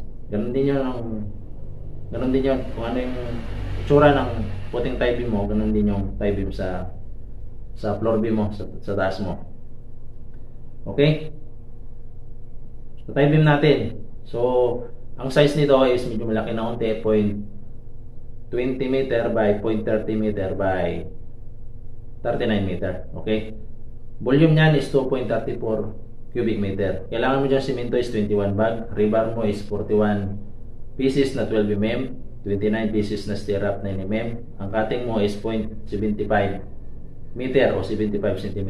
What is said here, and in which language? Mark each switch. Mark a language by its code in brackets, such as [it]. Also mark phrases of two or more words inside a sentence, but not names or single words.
[tl] Ganun din yun kung ano yung itsura ng puting [en] tie beam [tl] mo, ganun din yung [en] tie beam [tl] sa [en] floor beam [tl] mo, sa taas mo. Okay, sa [en] tie beam [tl] natin, so ang size nito is medyo malaki na unti, [en] 0.20 meter by 0.30 meter by 39 meter. [tl] Okay, volume niyan is 2.34 [en] cubic meter. [tl] Kailangan mo dyan simento is 21 bag, rebar mo is 41 pieces na 12 mm, 29 pieces na stirrup 9 mm. Ang cutting mo is 0.75 meter o 75 cm.